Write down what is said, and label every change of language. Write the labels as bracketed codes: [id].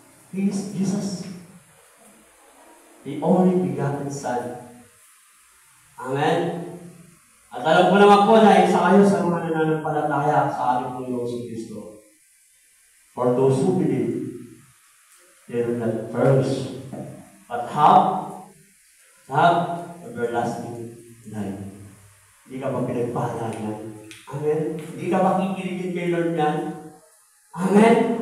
[en] He is Jesus, the only begotten Son. Amen? [tl] At alam ko naman po na isa kayo sa mga nananampalataya sa ating Panginoon si Kristo. [en] For those who believe, they will not perish, but have everlasting life. [tl] Hindi ka ba pinagpala yan? Amen? Hindi ka ba kikiligin kay Lord yan? Amen?